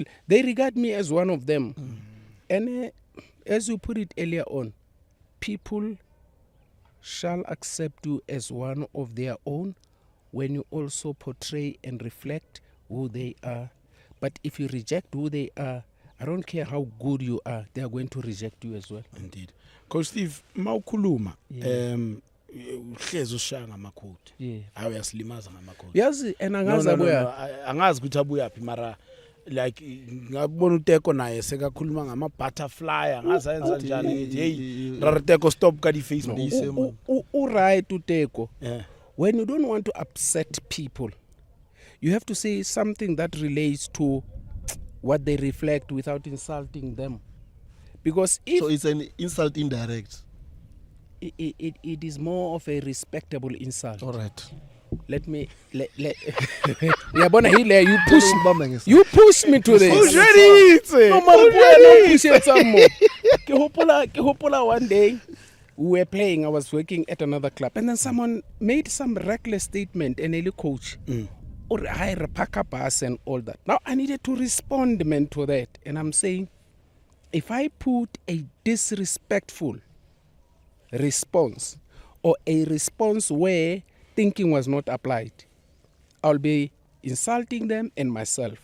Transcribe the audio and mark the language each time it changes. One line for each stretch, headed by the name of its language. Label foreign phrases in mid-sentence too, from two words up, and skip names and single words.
English: They regard me as one of them. And as you put it earlier on, people shall accept you as one of their own when you also portray and reflect who they are. But if you reject who they are, I don't care how good you are, they are going to reject you as well. Indeed. Coach Steve,
Zulu: mawukhuluma
English: Yeah.
Zulu: uhlezi ushaya ngamakhodi.
English: Yeah.
Zulu: Awuyasilimaza ngamakhodi. Yazi and
English: No,
Zulu: angazi
English: no, no,
Zulu: abuya. no. Angazi ukuthi abuya phi mara like ngabona uTeko naye sekakhuluma ngama butterfly angazi ayenza njani ngithi hey rara Teko stop ka di Facebook.
English: Right uTeko. Yeah. When you don't want to upset people, you have to say something that relates to what they reflect without insulting them. Because if So it's an insult indirect. it is more of a respectable insult. All right. Let Yabona hile you push me to this. Who's ready? No man, don't push it some more.
Southern Sotho: Ke hopola
English: one day we were playing, I was working at another club, and then someone made some reckless statement, and a coach or hire pack up us and all that. Now I needed to respond, man, to that, and I'm saying, if I put a disrespectful response or a response where thinking was not applied, I'll be insulting them and myself.